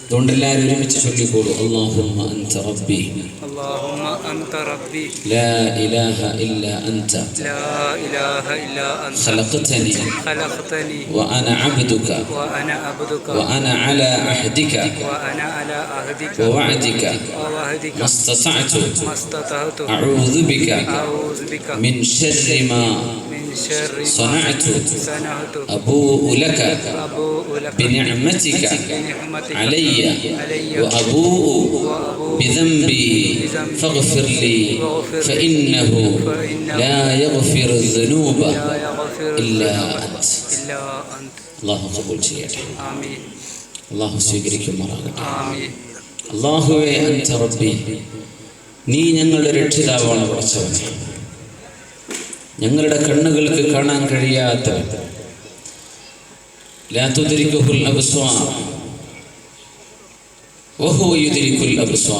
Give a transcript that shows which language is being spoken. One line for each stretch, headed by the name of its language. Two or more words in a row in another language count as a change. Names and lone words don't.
Malayalam: അതുകൊണ്ട് എല്ലാവരും ഒരുമിച്ച് ചൊല്ലിക്കോളൂ,
Arabic: اللهم أنت ربي، اللهم أنت ربي، لا إله إلا أنت، لا إله إلا أنت، خلقتني وأنا عبدك، وأنا على عهدك ووعدك ما استطعت أعوذ بك من شر ما صنعت أبوء لك بنعمتك علي وأبوء بذنبي فاغفر لي فإنه لا يغفر الذنوب إلا أنت.
Malayalam: الله قبول ചെയ്യട്ടെ. അല്ലാഹു സ്വീകരിക്കുമാറാകട്ടെ. അല്ലാഹുവേ
Arabic: أنت ربي,
Malayalam: നീ ഞങ്ങളുടെ രക്ഷിതാവാണ് പടച്ചവനേ. ഞങ്ങളുടെ കണ്ണുകൾക്ക് കാണാൻ കഴിയാത്ത,
Arabic: لا تدركه الأبصار وهو يدرك الأبصار